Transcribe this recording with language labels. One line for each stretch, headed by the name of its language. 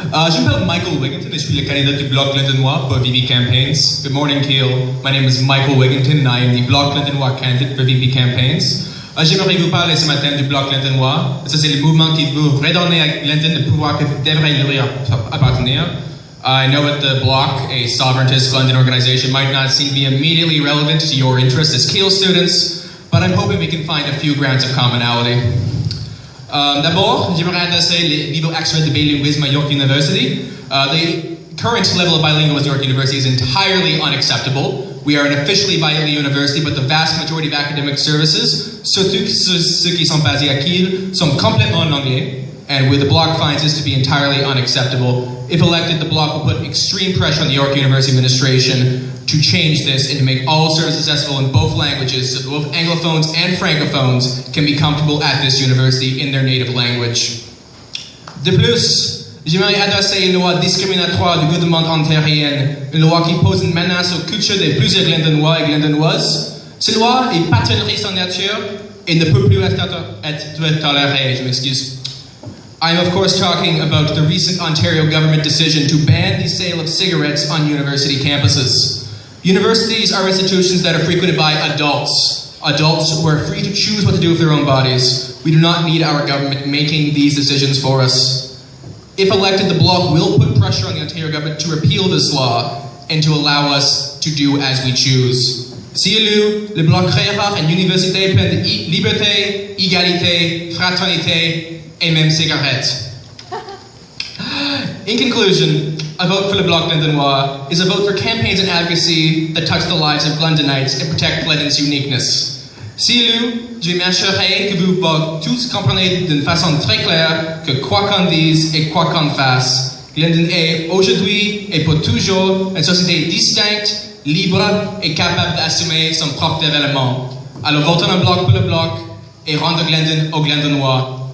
French: Je m'appelle Michael Wigginton et je suis le candidat du Bloc Lindennois pour VP Campaigns.
English: Good morning, Kiel. My name is Michael Wigginton and I am the Bloc Lindennois candidate for VP Campaigns.
French: J'aimerais vous parler ce matin du Bloc Lindennois. Ça, c'est le mouvement qui veut redonner à Linden le pouvoir que devrait lui appartenir.
English: I know that the Bloc, a sovereigntist London organization, might not seem to be immediately relevant to your interests as Kiel students, but I'm hoping we can find a few grounds of commonality.
French: D'abord, j'aimerais adresser le niveau actuel de bilinguisme à York University.
English: The current level of bilingualism at York University is entirely unacceptable. We are an officially bilingual university, but the vast majority of academic services,
French: surtout ceux qui sont basés à Kiel, sont complètement en anglais,
English: and the Bloc finds this to be entirely unacceptable. If elected, the Bloc will put extreme pressure on the York University administration to change this and to make all services accessible in both languages so that both Anglophones and Francophones can be comfortable at this university in their native language.
French: De plus, j'aimerais adresser une loi discriminatoire du gouvernement ontarien, une loi qui pose une menace aux cultures de plusieurs Glendennois et Glendennoises. Cette loi est paternaliste en nature et ne peut plus être tolérée, je m'excuse.
English: I'm of course talking about the recent Ontario government decision to ban the sale of cigarettes on university campuses. Universities are institutions that are frequented by adults who are free to choose what to do with their own bodies. We do not need our government making these decisions for us. If elected, the Bloc will put pressure on the Ontario government to repeal this law and to allow us to do as we choose.
French: Si élu, le Bloc créera une université pleine de liberté, égalité, fraternité, et même cigarettes.
English: In conclusion, a vote for the Bloc Lindennois is a vote for campaigns and advocacy that touch the lives of Glendonites and protect Glendon's uniqueness.
French: Si élu, je m'assurerai que vous tous comprenez d'une façon très claire que quoi qu'on dise et quoi qu'on fasse, Glendon est aujourd'hui et pour toujours une société distincte, libre et capable d'assumer son propre développement. Alors votons un bloc pour le Bloc et rendons Glendon aux Glendonnois.